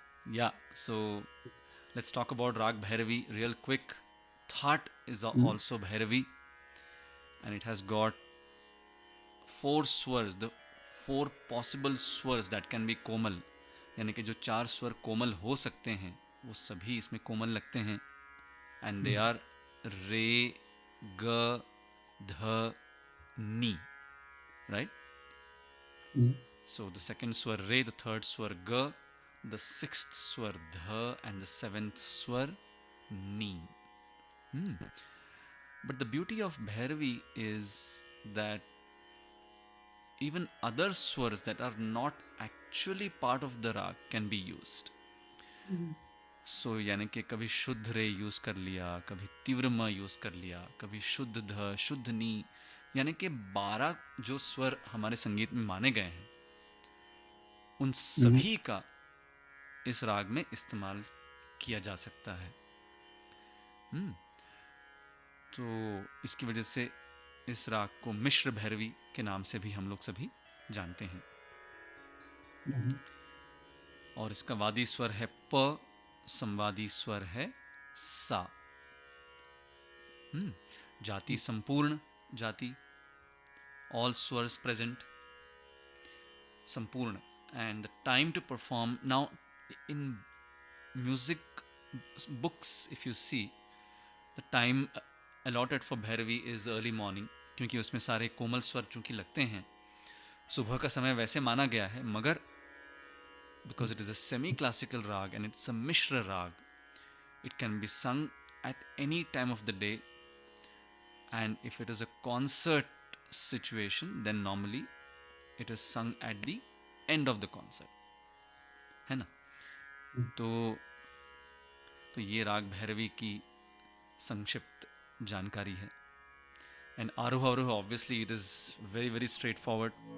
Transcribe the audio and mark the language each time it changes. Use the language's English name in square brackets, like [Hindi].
[English] yeah. So, let's talk about Rag Bhairavi real quick. Thaat is also Bhairavi, and it has got four swars, the four possible swars that can be komal. [Hindi] यानी कि जो चार स्वर कोमल हो सकते हैं वो सभी इसमें कोमल लगते हैं. [English] And they are re, ga, dha, ni. Right? So the second swar re, the third swar ga, the sixth swar dha, and the seventh swar ni. But the beauty of Bhairavi is that even other swars that are not actually part of the rag can be used. So [Hindi] यानी कि कभी शुद्ध रे use कर लिया, कभी तीव्र म यूज कर लिया, कभी शुद्ध ध, शुद्ध नी. यानी कि 12 जो स्वर हमारे संगीत में माने गए हैं उन सभी का इस राग में इस्तेमाल किया जा सकता है. तो इसकी वजह से इस राग को मिश्र भैरवी के नाम से भी हम लोग सभी जानते हैं. और इसका वादी स्वर है प, संवादी स्वर है सा. जाति संपूर्ण जाति, [English] all swars present, [Hindi] संपूर्ण. [English] And the time to perform, now in music books if you see, the time allotted for Bhairavi is early morning, [Hindi] क्योंकि उसमें सारे कोमल स्वर चूंकि लगते हैं. सुबह का समय वैसे माना गया है, मगर [English] because it is a semi classical rag and it's a mishra rag, it can be sung at any time of the day. And if it is a concert situation, then normally it is sung at the end of the concert, [Hindi] है ना. तो ये राग भैरवी की संक्षिप्त जानकारी है. [English] And aroh avroh obviously it is very very straightforward.